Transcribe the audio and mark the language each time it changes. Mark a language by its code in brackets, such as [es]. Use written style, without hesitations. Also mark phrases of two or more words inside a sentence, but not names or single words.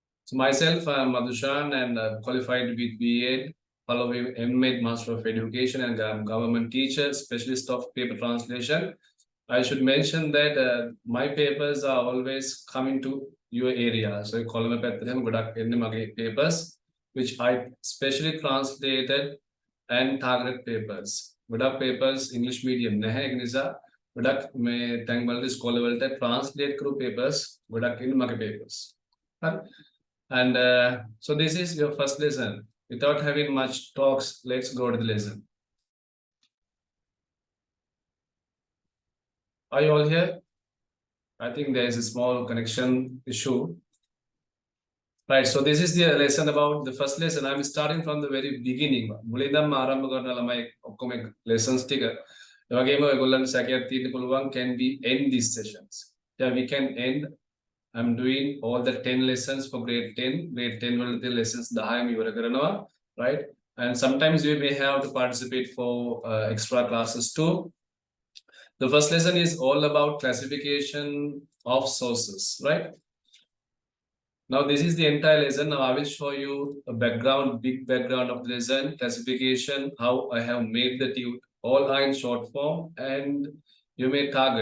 [en] So myself, I am Madhushan and qualified with B.Ed, following M.Ed, Master of Education, and government teacher, specialist of paper translation. I should mention that my papers are always coming to your area. So column papers, which I specially translated and target papers. [si] Godak papers [en] English medium [si] නැහැ ඒක නිසා godak මේ තැන් වලට ස්කෝල වලට translate කරු papers godak ඉන්න මගේ papers. [en] And so this is your first lesson. Without having much talks, let's go to the lesson. Are you all here? I think there is a small connection issue. Right, so this is the lesson about the first lesson. I'm starting from the very beginning. [si] මුලින්දම ආරම්භ කරන ළමයි ඔක්කොම lessons ටික. ඒ වගේම ඔයගොල්ලන්ට සැකයක් තියෙන්න පුළුවන් [en] can we end these sessions? Yeah, we can end. I'm doing all the 10 lessons for grade 10. [si] Grade 10 වලදී lessons 10ම ඉවර කරනවා, [en] right? And sometimes we may have to participate for extra classes too. The first lesson is all about classification of sources, right? Now this is the entire lesson. Now I will show you a background, big background of the lesson, classification, how I have made the tute, all are in short form, and you may target.